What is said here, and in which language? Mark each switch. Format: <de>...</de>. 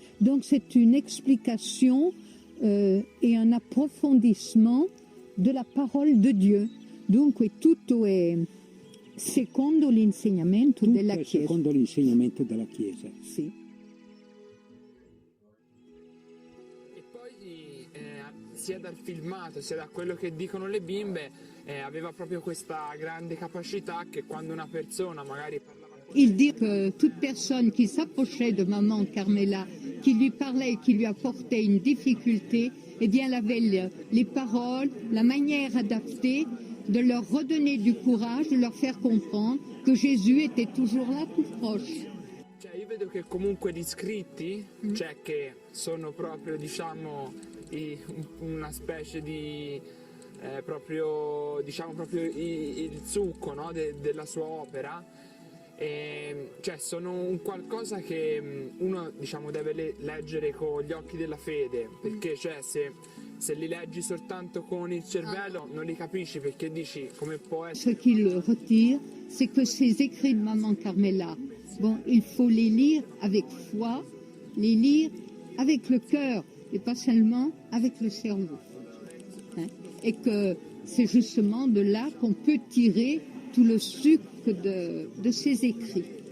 <fr>Donc c'est une explication et un approfondissement de la parole de Dieu.</fr> <it>Dunque tutto è secondo l'insegnamento della Chiesa. Secondo l'insegnamento della Chiesa. Sì. E poi sia dal filmato sia da quello che dicono le bimbe aveva proprio questa grande capacità che quando una persona magari parlava.</it> <fr>Il dit que toute personne qui s'approchait de maman Carmela, qui lui parlait et qui lui apportait une difficulté, eh bien elle avait les paroles, la manière adaptée de leur redonner du courage, de leur faire comprendre que Gesù était toujours là, tout proche.</fr> <it>Cioè io vedo che comunque gli scritti, cioè che sono proprio diciamo una specie di proprio diciamo proprio il succo, no, della sua opera, cioè sono un qualcosa che uno diciamo deve leggere con gli occhi della fede, perché cioè se li leggi soltanto con il cervello non li capisci, perché dici come può essere.</it> <fr>Ce qu'il retire, c'est que ces écrits de maman Carmela, bon, il faut les lire avec foi, les lire avec le cœur et pas seulement avec le cerveau. Et que c'est justement de là qu'on peut tirer tout le sucre de ces écrits.</fr>